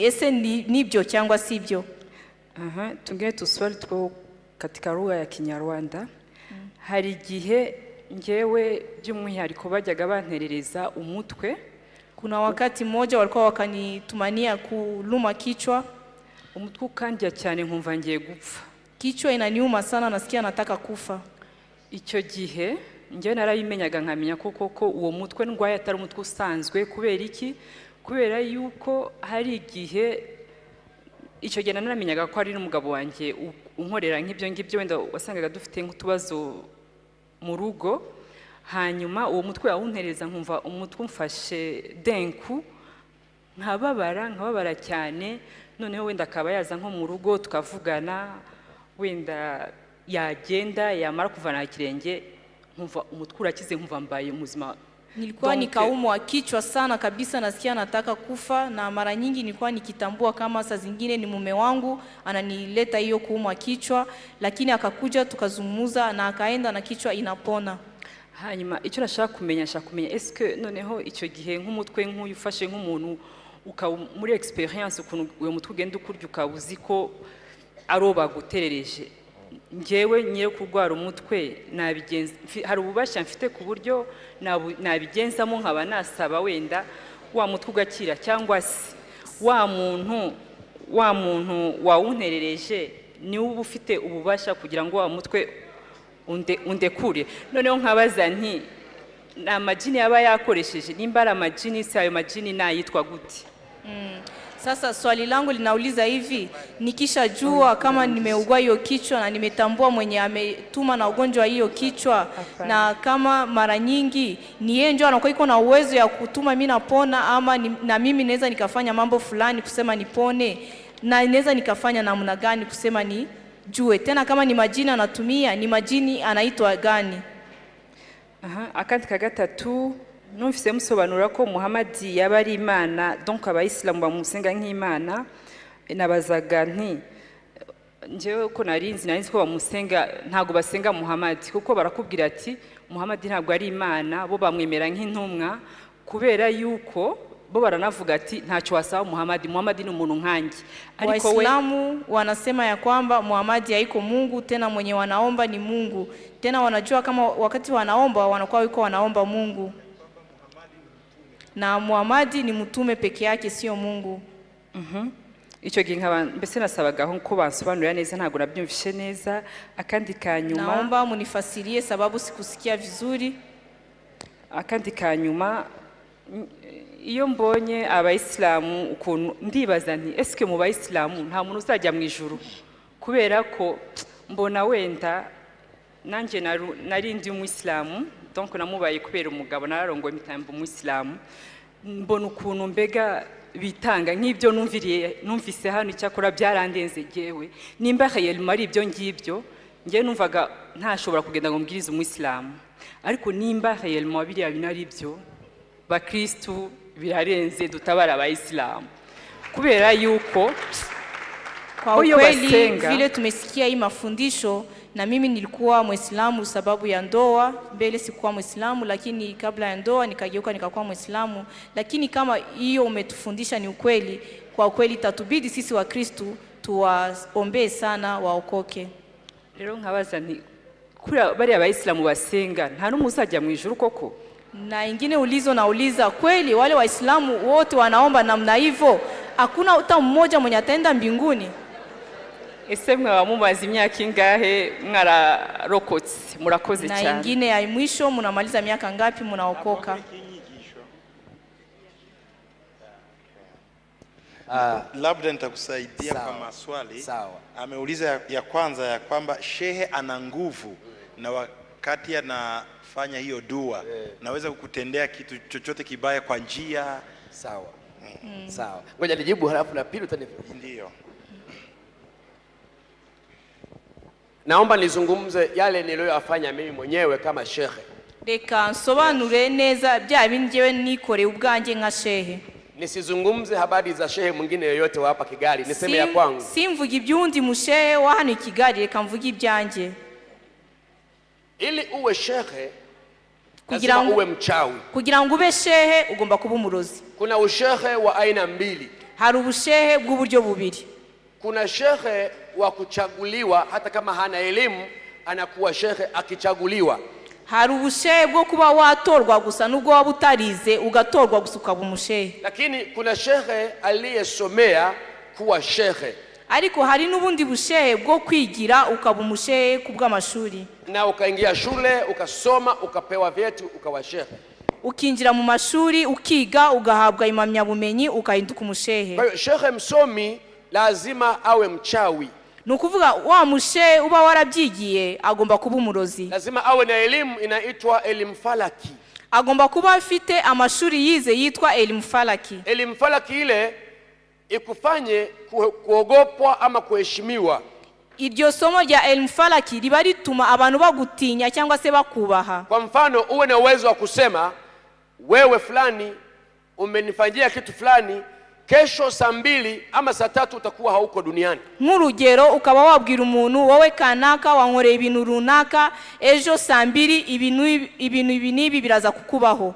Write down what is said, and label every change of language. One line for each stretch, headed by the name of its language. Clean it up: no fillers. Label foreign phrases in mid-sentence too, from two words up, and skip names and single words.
Kinyarwanda: Ese nibyo cyangwa sibyo? Tungeye tuswali two
Swahili: katika lugha ya Kinyarwanda.
Kinyarwanda: Hari igihe ngewe by'umwihariko bajyaga banterereza umutwe.
Swahili: Kuna wakati mmoja walikuwa wakanitumania kuluma kichwa.
Kinyarwanda: Umutwe ukandya cyane nkumva ngiye gupfa.
Swahili: Kichwa inaniuma sana, nasikia nataka kufa.
Kinyarwanda: Icyo gihe ngewe narabimenyaga nkamenya koko uwo mutwe ndwaye atari umutwe usanzwe. Kubera iki? Kubera yuko hari igihe icyo gihe naramenyaga ko ari n'umugabo wanjye unkorera nk'ibyo ngibyo, wenda wasangaga dufite nk'utubazo mu rugo. Hanyuma uwo mutwe awuntereza nkumva umutwe umfashe denku, nkababara cyane. Noneho wenda akaba yaza nko mu rugo tukavugana, wenda yagenda yamara kuvana kirenge nkumva umutwe urakize, nkumva mbaye muzima.
Swahili: Nilikuwa nikaumwa kichwa sana kabisa, nasikia nataka kufa, na mara nyingi nilikuwa nikitambua kama saa zingine ni mume wangu ananileta hiyo kuumwa kichwa, lakini akakuja tukazungumza na akaenda na kichwa inapona.
Kinyarwanda: Hanyuma icyo nashaka kumenya eske noneho icyo gihe nk'umutwe nk'uyu ufashe nk'umuntu muri experience ukuntu uwo mutwe ugenda ukurya ukabuzi ko aroba guterereje, ngewe nyere kurwara umutwe nabigenza, hari ububasha mfite ku buryo nabigenzamo nkaba nasaba wenda wa mutwe ugakira, cyangwa se wa muntu wawunterereje ni uba ufite ububasha kugira ngo wa mutwe undekure. Noneho nkabaza nti na majini yaba yakoresheje, nimba ari amajini se ayo majini nayitwa gute?
Swahili: Sasa swali langu linauliza hivi, nikishajua kama nimeugua hiyo kichwa na nimetambua mwenye ametuma na ugonjwa hiyo kichwa, na kama mara nyingi ni yeye ndio anakuwa iko na uwezo ya kutuma mimi napona, ama na mimi naweza nikafanya mambo fulani kusema nipone, na naweza nikafanya namna gani kusema ni jue tena kama ni majini anatumia, ni majini anaitwa gani?
Kinyarwanda: Akandi kagatatu, numvise musobanura ko Muhammad yaba ari Imana, donc abayisilamu bamusenga nk'Imana. Nabazaga nti njewe ko narinzi ko bamusenga, ntago basenga Muhammad, kuko barakubwira ati Muhammad ntabwo ari Imana, bo bamwemera nk'intumwa, kubera yuko bo baranavuga ati ntacyo wasaba Muhammad ni umuntu nkanjye.
Swahili: Ariko Waislamu wanasema ya kwamba Muhammad haiko Mungu, tena mwenye wanaomba ni Mungu, tena wanajua kama wakati wanaomba wanakuwa wiko wanaomba Mungu, na Muhammad ni mtume peke yake, sio Mungu.
Kinyarwanda: Icyo gihe nkaba mbese nasabaga ko basobanurira neza, ntago nabyumvishe neza. Akandi kanyuma,
Swahili: naomba munifasirie sababu sikusikia vizuri.
Kinyarwanda: Akandi kanyuma, iyo mbonye abayisilamu ukuntu ndibaza nti eske mu bayisilamu nta muntu uzajya mu ijuru, kubera ko mbona wenda nanje narindi umuyisilamu, donc namubaye kubera umugabo nararongoye mitambo umuyisilamu. Mbona ukuntu mbega bitanga nk'ibyo numvise hano, cyakora byarandenze jewe, nimba réellement ari ibyo ngibyo, ngiye numvaga ntashobora kugenda ngo mbwirize umuyisilamu. Ariko nimba réellement biriya binari byo, bakristu birarenze dutabara abayisilamu, kubera yuko
Swahili: kwa ukweli vile tumesikia hii mafundisho, na mimi nilikuwa Muislamu sababu ya ndoa. Mbele sikuwa Muislamu, lakini kabla ya ndoa nikageuka nikakuwa Muislamu. Lakini kama hiyo umetufundisha ni ukweli, kwa ukweli tatubidi sisi wa Kristo tuwaombee sana waokoke.
Kinyarwanda: rero nkabaza nti kuri bari abayisilamu basenga nta n'umwe uzajya mu ijuru koko?
Swahili: Na ingine ulizo nauliza, kweli wale Waislamu wote wanaomba namna hivyo, hakuna hata mmoja mwenye ataenda mbinguni?
Kinyarwanda: Ese mwaba mumaze imyaka ingahe mwararokotse? Murakoze
Swahili: Na
Kinyarwanda: cyane.
Swahili: ingine ya mwisho, mnamaliza miaka ngapi mnaokoka? Labda nitakusaidia kwa maswali. Ameuliza ya kwanza ya kwamba shehe ana nguvu na wakati anafanya hiyo dua naweza kukutendea kitu chochote kibaya kwa njia. Sawa. Sawa. Ngoja nijibu halafu la pili utanifuata. Ndio. Naomba nizungumze yale niliyoyafanya mimi mwenyewe kama shehe.
Kinyarwanda: Reka nsobanure neza bya bindi jewe nikore ubwanjye nka shehe.
Swahili: Nisizungumze habari za shehe mwingine yoyote wa hapa Kigali, niseme ya kwangu.
Kinyarwanda: Simvuga ibyundi mushehe wa hano Kigali, reka mvuga ibyanjye.
Swahili: Ili uwe shehe lazima uwe mchawi.
Kinyarwanda: Kugira ngo ube shehe ugomba kuba umurozi.
Swahili: Kuna ushehe wa aina mbili.
Kinyarwanda: Hari ubushehe bw'uburyo bubiri.
Swahili: Kuna shehe wa kuchaguliwa hata kama hana elimu anakuwa shehe akichaguliwa.
Kinyarwanda: Hari ubushehe bwo kuba watorwa gusa nubwo waba utarize ugatorwa gusa ukaba umushehe.
Swahili: Lakini kuna shehe aliyesomea kuwa shehe.
Kinyarwanda: Ariko hari n'ubundi bushehe bwo kwigira ukaba umushehe kubw'amashuri.
Swahili: Na ukaingia shule ukasoma ukapewa vyeti ukawa shehe.
Kinyarwanda: Ukinjira mu mashuri ukiga ugahabwa impamyabumenyi ukahinduka umushehe.
Swahili: Kwa hiyo shehe msomi lazima awe mchawi.
Kinyarwanda: Nukuvuga wa mushehe uba warabyigiye agomba kuba umurozi.
Swahili: Lazima awe na elimu inaitwa elimu falaki.
Kinyarwanda: Agomba kuba afite amashuri yize yitwa
Swahili: elimu falaki. Elimu falaki ile ikufanye kuogopwa ama kuheshimiwa.
Kinyarwanda: Iryo somo rya
Swahili: elimu falaki
Kinyarwanda: riba rituma abantu bagutinya cyangwa se bakubaha.
Swahili: Kwa mfano uwe na uwezo wa kusema wewe fulani umenifanyia kitu fulani, kesho saa 2 ama saa 3 utakuwa hauko duniani.
Kinyarwanda: Nk'urugero ukaba wabwira umuntu wowe kanaka wankoreye ibintu runaka, ejo saa 2 ibintu nibi biraza kukubaho.